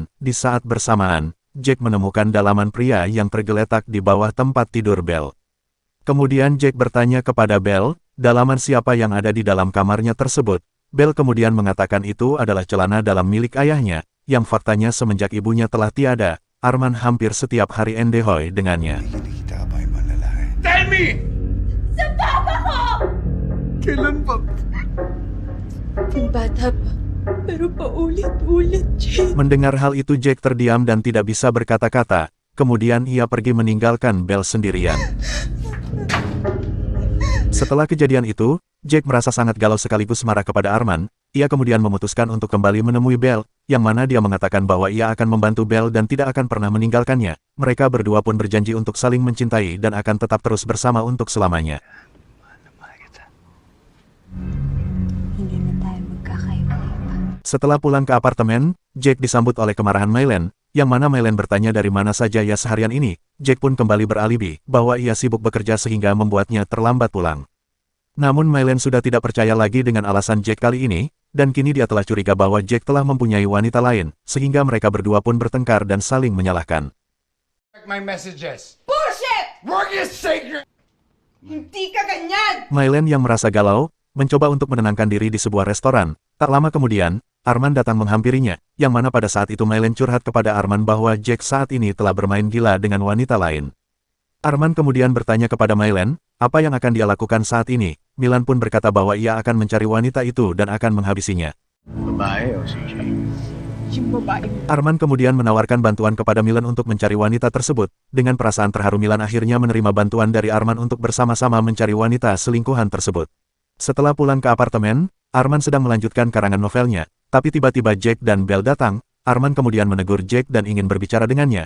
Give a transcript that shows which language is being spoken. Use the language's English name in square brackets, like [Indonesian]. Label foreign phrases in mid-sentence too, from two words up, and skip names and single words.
[Indonesian] Di saat bersamaan, Jack menemukan dalaman pria yang tergeletak di bawah tempat tidur Belle. Kemudian Jack bertanya kepada Belle, dalaman siapa yang ada di dalam kamarnya tersebut. Belle kemudian mengatakan itu adalah celana dalam milik ayahnya, yang faktanya semenjak ibunya telah tiada, Arman hampir setiap hari endehoy dengannya. [Filipino] Kinikita ba yung mga lalaki? [English] Tell me! [Filipino] Sa papa ko! Kailan pa? Yung bata pa. Pero paulit-ulit, Jack. [Indonesian] Mendengar hal itu Jack terdiam dan tidak bisa berkata-kata, kemudian ia pergi meninggalkan Belle sendirian. Setelah kejadian itu, Jack merasa sangat galau sekaligus marah kepada Arman. Ia kemudian memutuskan untuk kembali menemui Belle, yang mana dia mengatakan bahwa ia akan membantu Belle dan tidak akan pernah meninggalkannya. Mereka berdua pun berjanji untuk saling mencintai dan akan tetap terus bersama untuk selamanya. [Filipino] Hindi na tayo magkakaiwalay pa. [Indonesian] Setelah pulang ke apartemen, Jack disambut oleh kemarahan Mylen, yang mana Mylen bertanya dari mana saja ia seharian ini. Jack pun kembali beralibi bahwa ia sibuk bekerja sehingga membuatnya terlambat pulang. Namun Mylen sudah tidak percaya lagi dengan alasan Jack kali ini, dan kini dia telah curiga bahwa Jack telah mempunyai wanita lain, sehingga mereka berdua pun bertengkar dan saling menyalahkan. [English] Check my messages. Bullshit! Work is sacred! [Filipino] Hindi ka ganyan! [Indonesian] Mylen yang merasa galau, mencoba untuk menenangkan diri di sebuah restoran. Tak lama kemudian, Arman datang menghampirinya, yang mana pada saat itu Mylen curhat kepada Arman bahwa Jack saat ini telah bermain gila dengan wanita lain. Arman kemudian bertanya kepada Mylen, apa yang akan dia lakukan saat ini. Milan pun berkata bahwa ia akan mencari wanita itu dan akan menghabisinya. [Filipino] Babae o si Jay? Yung babae. [Indonesian] Arman kemudian menawarkan bantuan kepada Milan untuk mencari wanita tersebut. Dengan perasaan terharu Milan akhirnya menerima bantuan dari Arman untuk bersama-sama mencari wanita selingkuhan tersebut. Setelah pulang ke apartemen, Arman sedang melanjutkan karangan novelnya. Tapi tiba-tiba Jack dan Belle datang. Arman kemudian menegur Jack dan ingin berbicara dengannya.